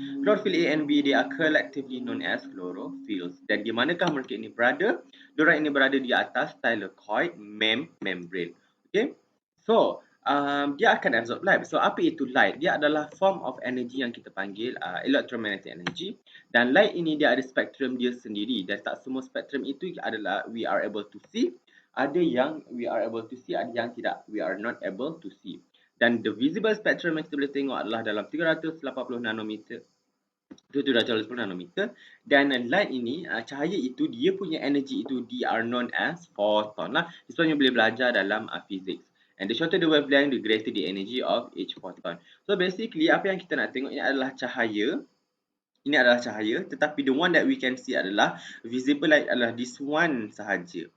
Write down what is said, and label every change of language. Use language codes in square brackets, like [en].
[en] Chlorophyll A and B they are collectively known as chlorophylls. [ms] Dan di manakah mereka ini berada? Diorang ini berada di atas [en] thylakoid membrane. Okay. So, [ms] dia akan [en] absorb light. So, [ms] apa itu light? Dia adalah [en] form of energy [ms] yang kita panggil [en] electromagnetic energy. [ms] Dan light ini dia ada spektrum dia sendiri. Dan tak semua spektrum itu adalah [en] we are able to see. [ms] Ada yang [en] we are able to see, [ms] ada yang tidak, [en] we are not able to see. [ms] Dan [en] the visible spectrum [ms] yang kita boleh tengok adalah dalam 380 nanometer. Itu 380 nanometer. Dan light ini, cahaya itu, dia punya energy itu, [en] they are known as photon [ms] lah. Sebenarnya boleh belajar dalam physics. [en] And the shorter the wavelength, the greater the energy of each photon. So basically, [ms] apa yang kita nak tengok ini adalah cahaya. Ini adalah cahaya, tetapi [en] the one that we can see [ms] adalah [en] visible light [ms] adalah [en] this one [ms] sahaja.